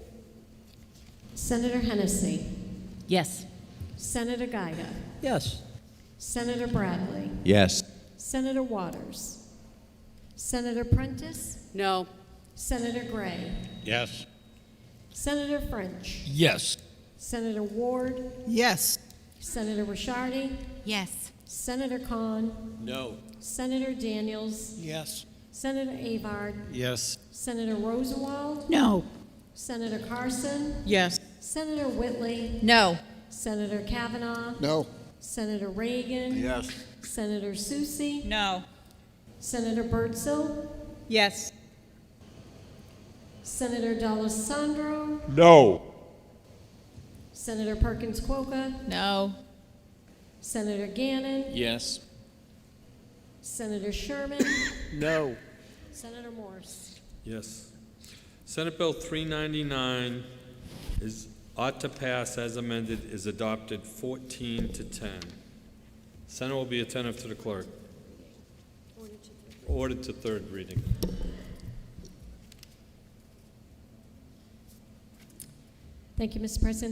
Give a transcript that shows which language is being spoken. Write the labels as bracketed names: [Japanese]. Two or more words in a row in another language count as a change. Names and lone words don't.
[English] Senator Hennessy. Yes. Senator Gaida. Yes. Senator Bradley. Yes. Senator Waters. Senator Prentiss. No. Senator Gray. Yes. Senator French. Yes. Senator Ward. Yes. Senator Ricciardi. Yes. Senator Khan. No. Senator Daniels. Yes. Senator Avard. Yes. Senator Rosenwald. No. Senator Carson. Yes. Senator Whitley. No. Senator Kavanaugh. No. Senator Reagan. Yes. Senator Soucy. No. Senator Bertzel. Yes. Senator D'Alessandro. No. Senator Perkins Quokka. No. Senator Gannon. Yes. Senator Sherman. No. Senator Morse. Yes. Senate Bill 399 ought to pass as amended is adopted 14 to 10. Senate will be attentive to the clerk. Ordered to third reading. Thank you, Mr. President.